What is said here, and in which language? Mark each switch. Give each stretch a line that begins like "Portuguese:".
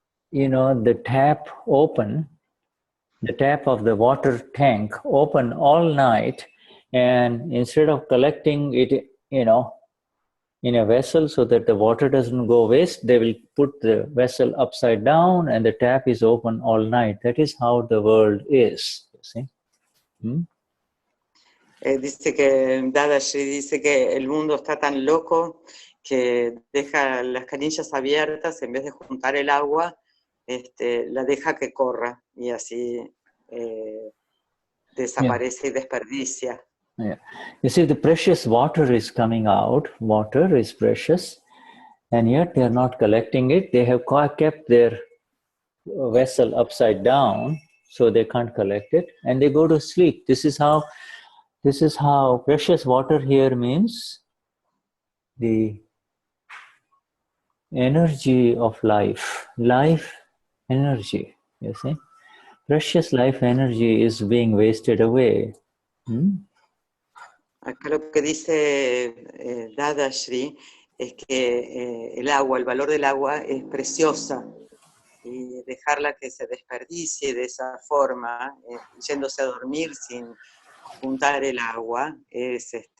English: the tap open, the tap of the water tank open all night, and instead of collecting it, in a vessel so that the water doesn't go waste, they will put the vessel upside down and the tap is open all night. That is how the world is, you see.
Spanish: Dice que Dadashri dice que el mundo está tan loco que deja las canillas abiertas, en vez de juntar el agua, la deja que corra, y así desaparece y desperdicia.
English: Yeah. You see, the precious water is coming out. Water is precious, and yet they are not collecting it. They have kept their vessel upside down, so they can't collect it, and they go to sleep. This is how precious water here means the energy of life energy, you see. Precious life energy is being wasted away.
Spanish: Acá lo que dice Dadashri es que el valor del agua es preciosa, y dejarla que se desperdicie de esa forma, yéndose a dormir sin juntar el agua, es